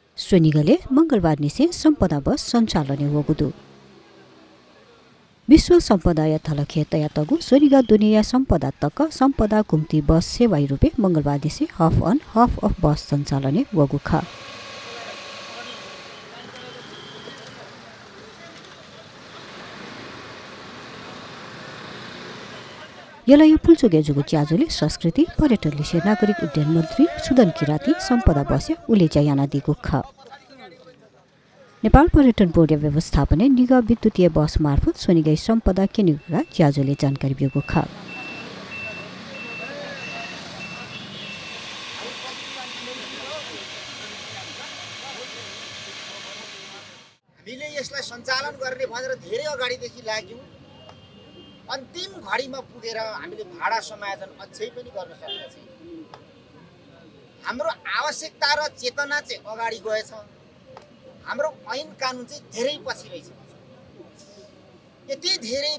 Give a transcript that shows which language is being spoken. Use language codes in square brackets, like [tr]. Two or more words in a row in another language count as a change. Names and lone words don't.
[new] सोनिगले मंगलबार निसे संपदा बस संचालन होगुदु विश्व संपदा यथलखेतया तगु सोनिगा दुनिया संपदा तक संपदा घुम्ती बस सेवाई रूपे मंगलबार निसे [en] hop on hop off [new] बस संचालन वगुखा यलाय पुल्चोगे जुगु च्याजुले संस्कृति पर्यटन लिसे नागरिक उड्डयन मन्त्री सुदन किराती सम्पदा बस्या उलेचा याना दिगुखा नेपाल पर्यटन बोर्ड व्यवस्थापन निगम विद्युतीय बस मार्फत सोनिगै सम्पदा केनिगुरा च्याजुले जानकारी बिगुखा [ne] हामीले यसलाई सञ्चालन गर्ने भनेर धेरै अगाडिदेखि लाग्यौं अन्तिम घडीमा पुगेर हामीले भाडा समायोजन अझै पनि गर्न सकेका छैनौं हाम्रो आवश्यकता र चेतना चाहिँ अगाडि गएछ हाम्रो ऐन कानुन चाहिँ धेरै पछि रहेछ यति धेरै